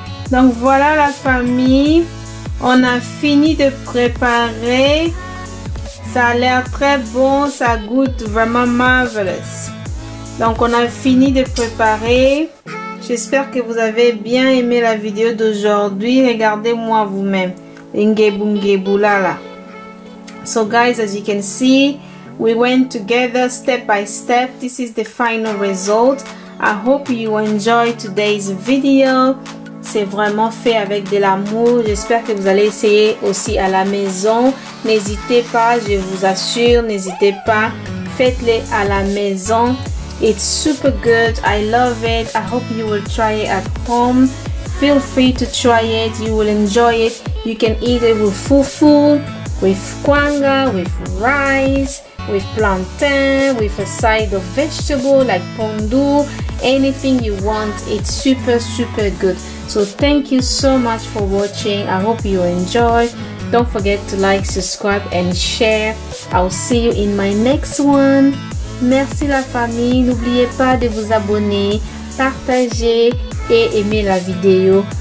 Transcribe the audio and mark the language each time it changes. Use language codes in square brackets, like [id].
[fr] Donc voilà la famille, on a fini de préparer. Ça a l'air très bon, ça goûte vraiment marvelous. Donc on a fini de préparer. J'espère que vous avez bien aimé la vidéo d'aujourd'hui. Regardez-moi vous-même. Ngebu là. [en] So guys, as you can see, we went together step by step. This is the final result. I hope you enjoyed today's video. [fr] C'est vraiment fait avec de l'amour. J'espère que vous allez essayer aussi à la maison. N'hésitez pas, je vous assure, n'hésitez pas. Faites-les à la maison. [en] It's super good. I love it. I hope you will try it at home. Feel free to try it. You will enjoy it. You can eat it with fufu, with kwanga, with rice, with plantain, with a side of vegetable like pondu. Anything you want. It's super good. So thank you so much for watching. I hope you enjoy. Don't forget to like, subscribe and share. I'll see you in my next one. [fr] Merci la famille. N'oubliez pas de vous abonner, partager et aimer la vidéo.